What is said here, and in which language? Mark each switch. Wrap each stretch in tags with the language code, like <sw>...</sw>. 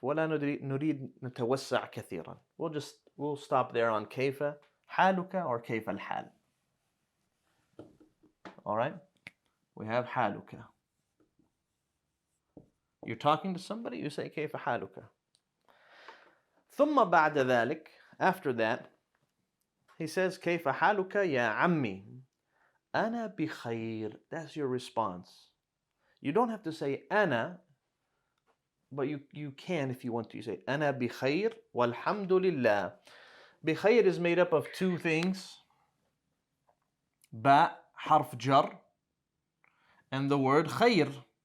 <ar>ولا نريد نتوسع كثيرا.</ar> <en>We'll stop there on</en> <ar>كيف حالك</ar> <en>or</en> <ar>كيف الحال.</ar> <en>All right? We have حالك. You're talking to somebody, you say</en> <ar>كيف حالك. ثم بعد ذلك,</ar> <en>after that, he says</en> <ar>كيف حالك يا عمي. أنا بخير.</ar> <en>That's your response. You don't have to say أنا, but you can if you want to. You say</en> <ar>أنا بخير والحمد لله.</ar> <en>بخير is made up of two things.</en> <ar>باء حرف جر</ar> <en>and the word</en> <ar>خير.</ar>